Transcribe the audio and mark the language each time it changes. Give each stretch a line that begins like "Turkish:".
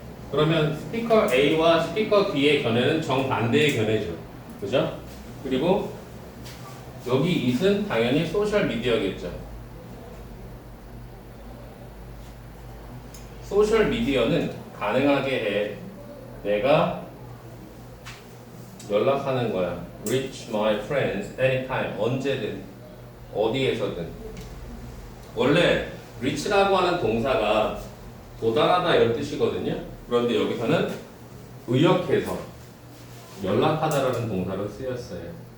Korean: 그러면 스피커 A와 스피커 B의 견해는 정반대의 견해죠. 그죠? 그리고 여기 it은 당연히 소셜 미디어겠죠. 소셜 미디어는 가능하게 해. 내가 연락하는 거야.
English: Reach my friends anytime.
Korean: 언제든 어디에서든. 원래 reach라고 하는 동사가 도달하다 이런 뜻이거든요. 그런데 여기서는 의역해서 연락하다라는 동사로 쓰였어요.